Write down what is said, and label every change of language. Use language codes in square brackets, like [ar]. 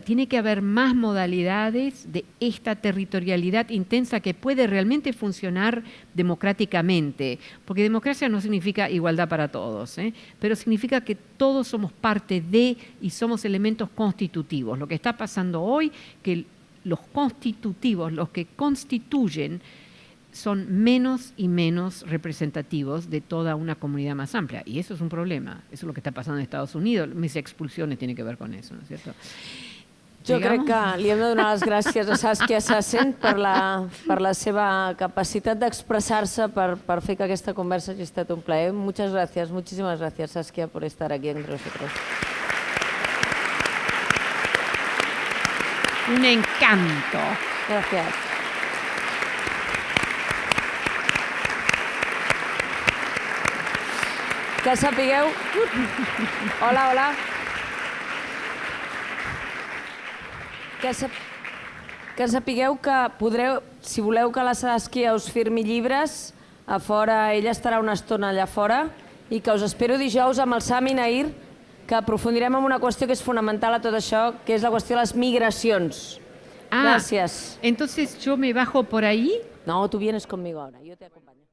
[es] Tiene que haber más modalidades de esta territorialidad intensa que puede realmente funcionar democráticamente, porque democracia no significa igualdad para todos, pero significa que todos somos parte de y somos elementos constitutivos. Lo que está pasando hoy, que los constitutivos, los que constituyen, son menos y menos representativos de toda una comunidad más amplia. Y eso es un problema. Eso es lo que está pasando en Estados Unidos. Mis expulsiones tienen que ver con eso, ¿no es cierto? [ca] Jo crec que li hem de donar les gràcies a Saskia Sassen per la seva capacitat d'expressar-se, per fer que aquesta conversa hagi estat un plaer. [es] Muchas gracias, muchísimas gracias, Saskia, por estar aquí entre nosotros. Un encanto. Gracias. [ca] Que sapigueu... Hola, hola. Que sapigueu que podreu, si voleu que la Saskia us firmi llibres, a fora, ella estarà una estona allà fora, i que us espero dijous amb el Sami Nair, que aprofundirem en una qüestió que és fonamental a tot això, que és la qüestió de les migracions. [es] Gracias. Entonces yo me bajo por ahí. No, tú vienes conmigo ahora, yo te acompaño.